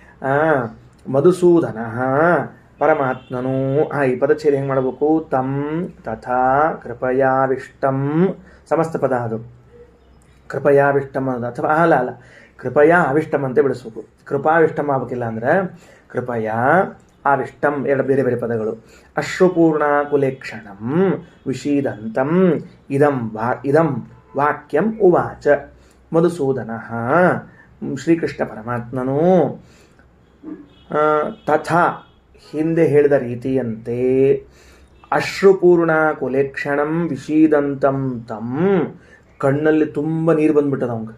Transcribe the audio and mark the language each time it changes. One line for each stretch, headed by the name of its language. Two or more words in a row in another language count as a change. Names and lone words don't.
Kannada: ಮಧುಸೂದನ ಪರಮಾತ್ಮನು, ಈ ಪದಚ್ಛೇದ ಹೆಂಗೆ ಮಾಡಬೇಕು,
Sanskrit: ತಂ ತಥಾ ಕೃಪಯಾವಿಷ್ಟಂ,
Kannada: ಸಮಸ್ತ ಪದ ಅದು. ಕೃಪಯಾವಿಷ್ಟಂ ಅನ್ನೋದು, ಅಥವಾ ಅಲ್ಲ
Sanskrit: ಕೃಪಯಾ ಅವಿಷ್ಟಂ
Kannada: ಅಂತ ಬಿಡಿಸ್ಬೇಕು. ಕೃಪಾವಿಷ್ಟಂ ಆಗ್ಬೇಕಿಲ್ಲ ಅಂದ್ರೆ
Sanskrit: ಕೃಪಯಾ ಆವಿಷ್ಟಂ,
Kannada: 2 ಬೇರೆ ಬೇರೆ ಪದಗಳು.
Sanskrit: ಅಶ್ರುಪೂರ್ಣಾಕುಲೇಕ್ಷಣಂ ವಿಷೀದಂತಂ ಇದಂ ವಾಕ್ಯಂ ಉವಾಚ ಮಧುಸೂದನ.
Kannada: ಶ್ರೀಕೃಷ್ಣ ಪರಮಾತ್ಮನು ತಥಾ ಹಿಂದೆ ಹೇಳಿದ ರೀತಿಯಂತೆ
Sanskrit: ಅಶ್ರುಪೂರ್ಣ ಕುಲೇಕ್ಷಣಂ ವಿಷೀದಂತಂ ತಂ,
Kannada: ಕಣ್ಣಲ್ಲಿ ತುಂಬ ನೀರು ಬಂದ್ಬಿಟ್ಟದ ಅವಂಗ.